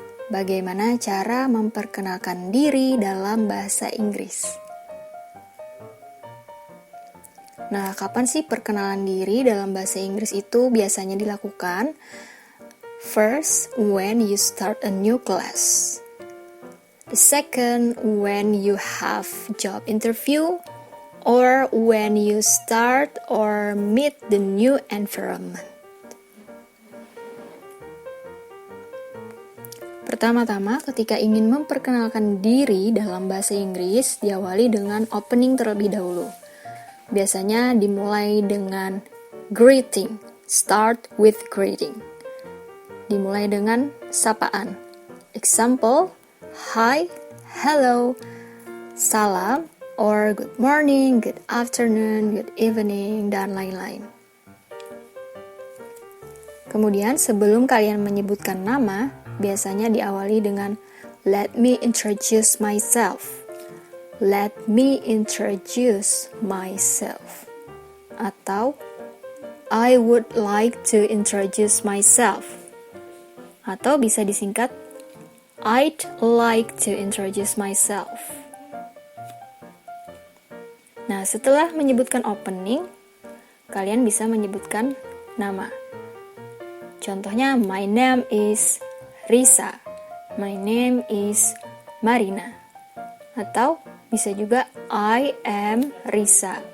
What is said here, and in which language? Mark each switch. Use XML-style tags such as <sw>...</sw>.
<id>Bagaimana cara memperkenalkan diri dalam bahasa Inggris. Nah, kapan sih perkenalan diri dalam bahasa Inggris itu biasanya dilakukan?</id> <en>First, when you start a new class. The second, when you have job interview, or when you start or meet the new environment.</en> <id>Pertama-tama, ketika ingin memperkenalkan diri dalam bahasa Inggris, diawali dengan opening terlebih dahulu. Biasanya dimulai dengan greeting,</id> <en>start with greeting.</en> <id>Dimulai dengan sapaan. Example, hi, hello, salam, or</id> <en>good morning, good afternoon, good evening,</en> <id>dan lain-lain. Kemudian sebelum kalian menyebutkan nama, biasanya diawali dengan</id> <en>let me introduce myself. Let me introduce myself.</en> <id>Atau</id> <en>I would like to introduce myself. Atau bisa disingkat I'd like to introduce myself.</en> <id>Nah, setelah menyebutkan opening, kalian bisa menyebutkan nama. Contohnya,</id> <en>my name is Risa. My name is Marina.</en> <id>Atau bisa juga</id> <en>I am Risa.</en>